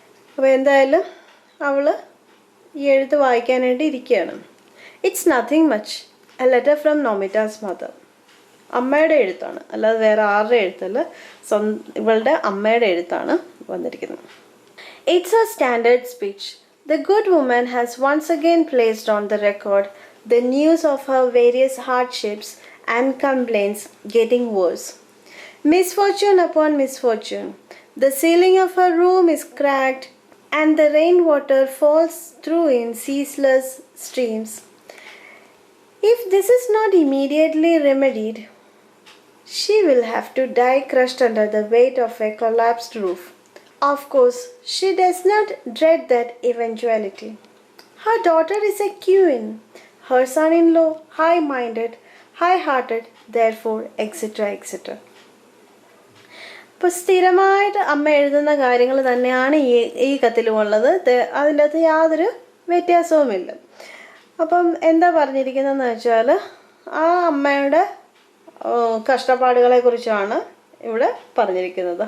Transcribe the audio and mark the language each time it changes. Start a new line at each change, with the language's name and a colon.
Malayalam: അപ്പോൾ എന്തായാലും അവൾ ഈ എഴുത്ത് വായിക്കാനായിട്ട് ഇരിക്കുകയാണ്.
English: It's nothing much, a letter from Nomita's mother.
Malayalam: അമ്മയുടെ എഴുത്താണ്, അല്ലാതെ വേറെ ആരുടെ എഴുത്തല്ല, ഇവളുടെ അമ്മയുടെ എഴുത്താണ് വന്നിരിക്കുന്നത്.
English: It's a standard speech. The good woman has once again placed on the record the news of her various hardships and complaints getting worse. Misfortune upon misfortune. The ceiling of her room is cracked and the rainwater falls through in ceaseless streams. If this is not immediately remedied, she will have to die crushed under the weight of a collapsed roof. Of course, she does not dread that eventuality. Her daughter is a queen, her son-in-law high-minded, high-hearted, therefore, etc., etc.
Malayalam: ഇപ്പോൾ സ്ഥിരമായിട്ട് അമ്മ എഴുതുന്ന കാര്യങ്ങൾ തന്നെയാണ് ഈ കത്തിലുമുള്ളത്. അതിൻ്റെ അകത്ത് യാതൊരു വ്യത്യാസവുമില്ല. അപ്പം എന്താ പറഞ്ഞിരിക്കുന്നതെന്ന് വെച്ചാൽ ആ അമ്മയുടെ കഷ്ടപ്പാടുകളെക്കുറിച്ചാണ് ഇവിടെ പറഞ്ഞിരിക്കുന്നത്.